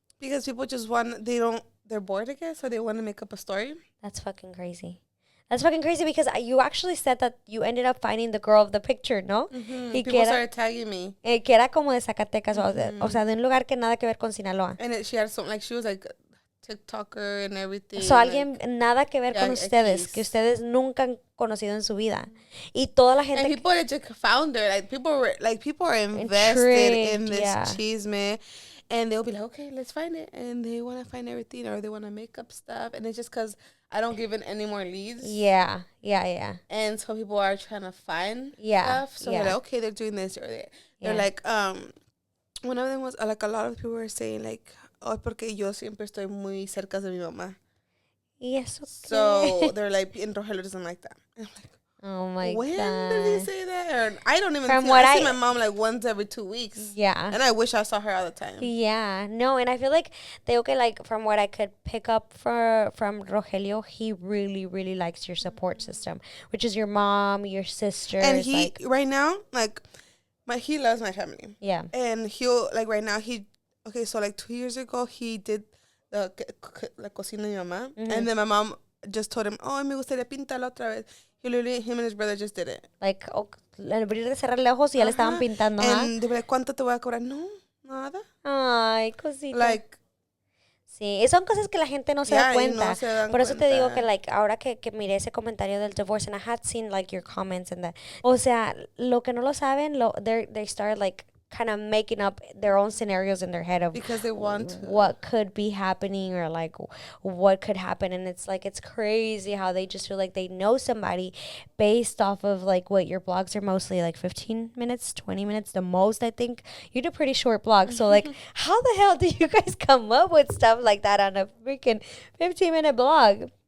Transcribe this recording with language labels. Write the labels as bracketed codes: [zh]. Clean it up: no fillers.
[en] Because people just they're bored, I guess, so they want to make up a story. That's fucking crazy. That's fucking crazy because you actually said that you ended up finding the girl of the picture, [es] ¿no? Y [en] People started tagging me. [es] Que era como de Zacatecas, o sea, de un lugar que nada que ver con Sinaloa. [en] And she had some, like, she was like TikToker and everything. [es] So alguien nada que ver con ustedes, que ustedes nunca han conocido en su vida. Y toda la gente. [en] And people that just found her, like people are invested in this chisme, and they'll be like, okay, let's find it, and they want to find everything, or they want to make up stuff, and it's just because I don't give it any more leads. Yeah. And so people are trying to find stuff. So they're like, okay, they're doing this, or they're like, one of them was like, a lot of people were saying like, oh, [es] porque yo siempre estoy muy cerca de mi mamá. Y eso. [en] So they're like, and Rogelio doesn't like that. And I'm like, oh my God. When did he say that? Or I don't even I see my mom like once every 2 weeks. Yeah. And I wish I saw her all the time. Yeah. No, and I feel like like from what I could pick up from Rogelio, he really, really likes your support system, which is your mom, your sister. And he right now, like he loves my family. Yeah. And he'll like right now so like 2 years ago he did the [es] la cocina de mi mamá. [en] And then my mom just told him, oh, [es] me gustaría pintarla otra vez. [en] He literally, him and his brother just did it. Like, [es] abrir y cerrar los ojos y ya le estaban pintando. [en] And they were like, [es] ¿cuánto te voy a cobrar? No, nada. Ay, cosita. [en] Like, [es] sí, son cosas que la gente no se da cuenta. No se dan Por eso cuenta. te digo que, [en] like, [es] ahora que miré ese comentario del [en] divorce, and I had seen, like, your comments and that. [es] O sea, lo que no lo saben, [en] they start, like, kind of making up their own scenarios in their head of because they want to. What could be happening or like what could happen, and it's like it's crazy how they just feel like they know somebody based off of like what your blogs are mostly like 15 minutes 20 minutes the most. I think you do pretty short blogs, so like how the hell do you guys come up with stuff like that on a freaking 15-minute blog?